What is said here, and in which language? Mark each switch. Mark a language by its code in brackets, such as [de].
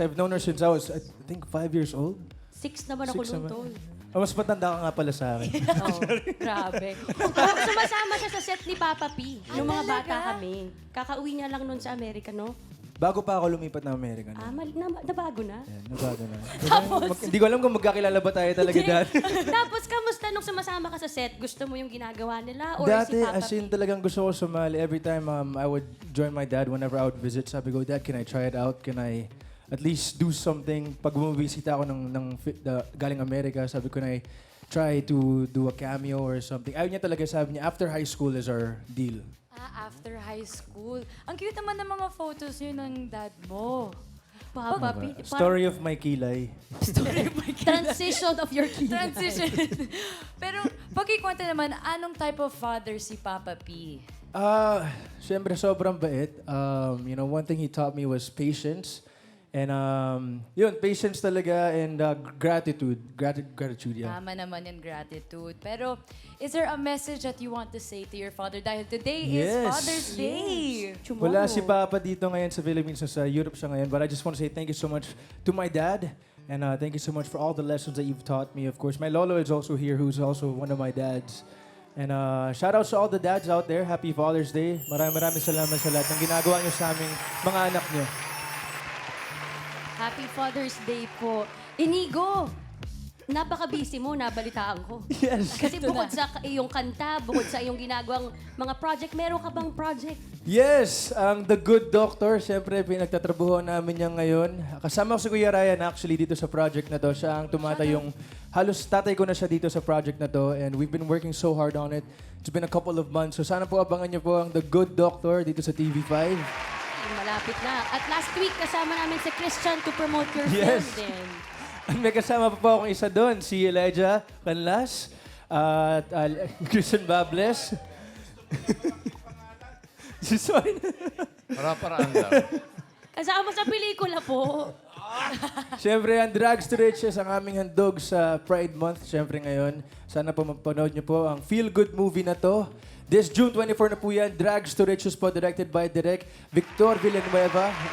[en] I've known her since I was, I think, 5 years old. [tl] 6 naman ako 6 nun, naman. tol. Mas matanda ka nga pala sa akin. Oh, grabe. Sumasama siya sa set ni Papa P. Nung mga bata kami. Kakauwi niya lang nun sa Amerika, no? Bago pa ako lumipat ng Amerika. Ah, nabago na? Yan, nabago na. Tapos- Hindi ko alam kung magkakilala ba tayo talaga dati. Tapos, kamusta nung sumasama ka sa set? Gusto mo yung ginagawa nila? [en] Or [tl] Dati, si Papa [en] as in, [tl] P? talagang gusto ko sumali. [en] Every time I would join my dad whenever I would visit, [tl] sabi ko, [en] Dad, can I try it out? Can I at least do something? [tl] Pag bumibisita ako galing Amerika, sabi ko na [en] try to do a cameo or something. [tl] Ayaw niya talaga, sabi niya, [en] after high school is our deal. After high school. [tl] Ang cute naman ng mga photos yun ng dad mo. Papa P. [en] Story of my kilay. Transition of your kid. [tl] Transition. Pero, pagkikwento naman, anong [en] type of father [tl] si Papa P? Siyempre, sobrang bait. [en] One thing he taught me was patience. And yun, patience talaga and gratitude. Gratitude, yeah. [tl] Tama naman yung gratitude. [en] Pero, is there a message that you want to say to your father? Dahil today is Yes. Father's Day. [tl] Wala si Papa dito ngayon sa Philippines, sa Europe siya ngayon. [en] But I just want to say thank you so much to my dad. And thank you so much for all the lessons that you've taught me. Of course, my lolo is also here, who's also one of my dads. And shout out to all the dads out there. Happy Father's Day. [tl] Maraming salamat sa lahat ng ginagawa niyo sa aming mga anak niyo. [en] Happy Father's Day [tl] po. Inigo, napaka-busy mo, nabalitaan ko. [en] Yes. [tl] Kasi bukod sa iyong kanta, bukod sa iyong ginagawang mga project, meron ka bang project? Yes, ang The Good Doctor. Siyempre, pinagtatrabuho namin niya ngayon. Kasama ko si Kuya Ryan actually dito sa project na to. Siya ang tumatayong, halos tatay ko na siya dito sa project na to. [en] And we've been working so hard on it. It's been a couple of months. [tl] So sana po abangan niyo po ang The Good Doctor dito sa TV5. Malapit na. [en] At last week, [tl] kasama namin si [en] Christian to promote your Yes. [tl] film din. At may kasama pa po akong isa doon, si Elijah Canlas at Christian Bables. Sorry. Para-paraan lang. Kasama sa pelikula po. Siyempre, ang Drags to Riches ang aming handog sa Pride Month. Siyempre ngayon, sana po mapanood niyo po ang feel-good movie na to. This June 24 na po yan, Drags to Riches po, [en] directed by [tl] Direk Victor Villanueva.